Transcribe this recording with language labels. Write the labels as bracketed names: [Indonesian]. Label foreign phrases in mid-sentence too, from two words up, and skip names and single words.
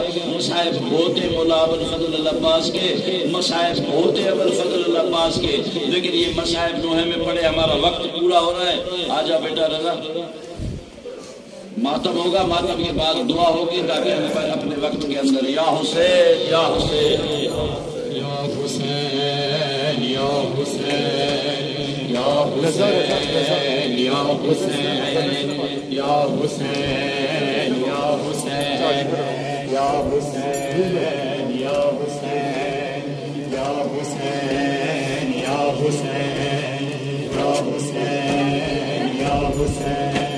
[Urdu] مصائب ہوتے مولا ابو الفضل العباس کے، مصائب ہوتے ابو الفضل العباس کے، لیکن یہ مصائب نوحے میں پڑے۔ ہمارا وقت پورا ہو رہا ہے۔ آجا بیٹا رضا، ماتم ہوگا، ماتم کے بعد دعا ہوگی تاکہ ہم اپنے وقت کے اندر یا حسین یا حسین یا حسین یا حسین یا حسین یا حسین یا حسین یا حسین یا حسین یا حسین یا حسین یا حسین یا حسین یا حسین